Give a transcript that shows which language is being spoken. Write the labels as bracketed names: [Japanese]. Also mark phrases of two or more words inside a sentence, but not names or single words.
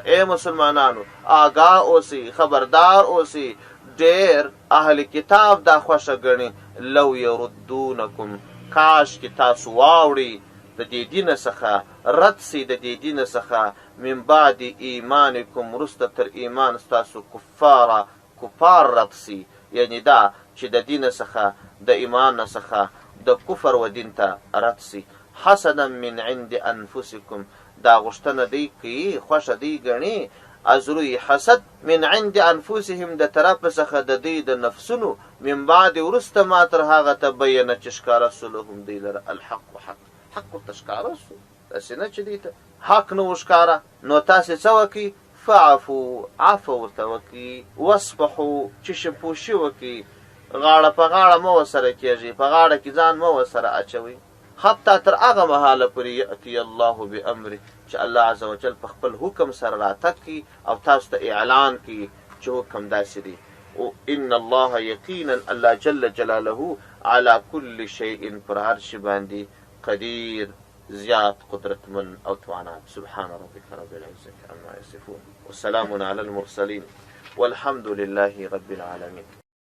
[Pashto] ای مسلمانانو آگاه اوسئ، خبردار اوسئ، ډېر اهل کتاب دا خوښه ګڼي [Arabic] لو یردونکم [Pashto] کاش کې تاسو واوړئ د دې دینه څخه، رد سئ د دې دینه څخه، [Arabic] من بعد ایمانکم [Pashto] وروسته تر ایمان ستاسو کفار رد سئ، یعنې دا چې د دینه څخه د ایمان څخه د کفر و دین ته رد سي. [Arabic] حسدا من عند انفسکم [Pashto] دا غوښتنه دی کوي، خوښه دی ګڼي، [Persian] ازروی حسد [Arabic] من عند انفسهم [Pashto] د طرف څخه د دوی د نفسونو، [Arabic] من بعد [Pashto] وروسته ما تر هغه تبینه چې ښکاره سو لهم دوی لره الحق حق ورته ښکاره سو، داسې نه چې دوی ته حق نه و ښکاره. نو تاسې څه وکړئ؟ فعفو عفو ورته وکړي، واصفحو چې شپوشي وکړي، غاړه په غاړه مه ورسره کېږي، په غاړه کې ځان مه ورسره اچوئ، حتی تر هغه مهاله پورې [Arabic] یأتي الله بامره [Pashto] چې الله [Arabic] عز وجل [Pashto] په خپل حکم سره راتګ کړي او تاسو ته اعلان کړي چې حکم داسې دی. [Arabic] ان الله [Pashto] یقینا [Arabic] الله جل جلاله على كل شیء [Pashto] پر هر شي باندې قدیر زیات قدرتمن او توانان. [Arabic] سبحان ربك رب العزة عما يصفون وسلام على المرسلين والحمد لله رب العالمين.